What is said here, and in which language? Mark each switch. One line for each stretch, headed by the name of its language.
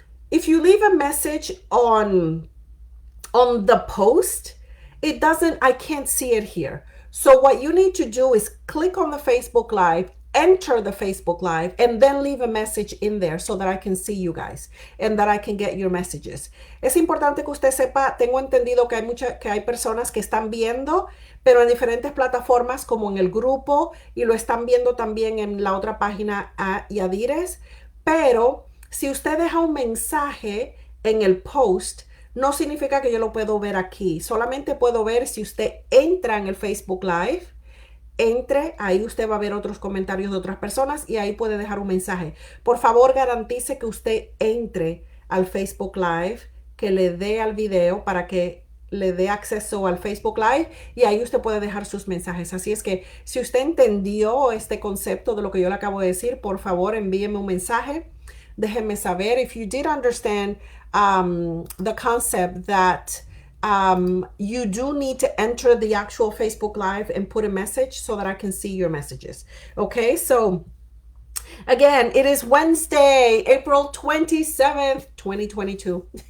English: If you leave a message on the post, it doesn't, I can't see it here. So what you need to do is click on the Facebook Live, enter the Facebook Live, and then leave a message in there so that I can see you guys and that I can get your messages.
Spanish: Es importante que usted sepa, tengo entendido que hay personas que están viendo, pero en diferentes plataformas como en el grupo, y lo están viendo también en la otra página Yadires. Pero si usted deja un mensaje en el post, no significa que yo lo puedo ver aquí. Solamente puedo ver si usted entra en el Facebook Live. Entre, ahí usted va a ver otros comentarios de otras personas y ahí puede dejar un mensaje. Por favor, garantice que usted entre al Facebook Live, que le dé al video para que le dé acceso al Facebook Live y ahí usted puede dejar sus mensajes. Así es que si usted entendió este concepto de lo que yo le acabo de decir, por favor envíeme un mensaje. Déjenme saber
English: if you did understand the concept that you do need to enter the actual Facebook Live and put a message so that I can see your messages. Okay, so again, it is Wednesday, April 27th, 2022.